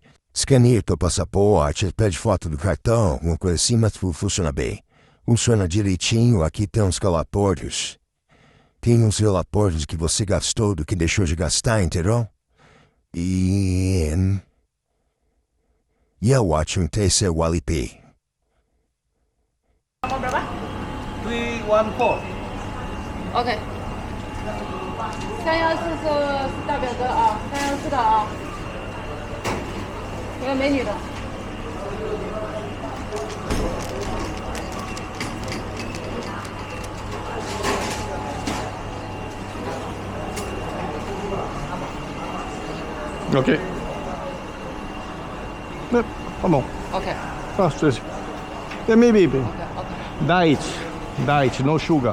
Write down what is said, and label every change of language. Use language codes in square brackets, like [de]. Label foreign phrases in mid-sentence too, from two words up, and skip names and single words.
[pt] Escaneia teu passaporte, ele pede foto do cartão, uma coisa assim, mas funciona bem. Funciona direitinho, aqui tem uns relatórios. Tem uns relatórios que você gastou, do que deixou de gastar, entendeu? E eu acho que esse é o Alipay. [id] Nomor berapa? 314. [zh] OK。314是大表哥啊，314的啊，有美女的。 Ok. [pt] Tá bom. OK。 [en] Maybe. OK。 Diet, no sugar.